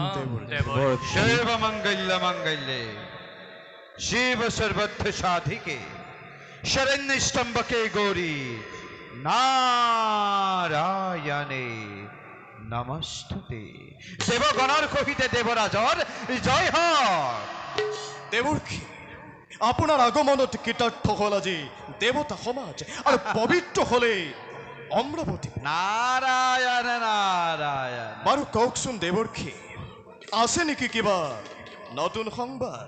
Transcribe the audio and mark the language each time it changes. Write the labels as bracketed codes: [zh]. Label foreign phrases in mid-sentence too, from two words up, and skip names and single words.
[sa] शिव मंगल्य मंगल्ये शिव सर्वत्र साधिके शरण्य स्तंभके गौरी नारायणे नमस्तुते [as] দেৱগণৰ কহিতে দেৱৰাজৰ জয় হয় দেবর্ষী আপোনাৰ আগমনত কৃতাৰ্থ হল আজি দেৱতা সমাজ আৰু পবিত্ৰ হলে অমৰাৱতী। নারায়ণ নারায়ণ বাৰু কওকচোন দেৱৰ্ষী, আছে নেকি কিবা নতুন সংবাদ?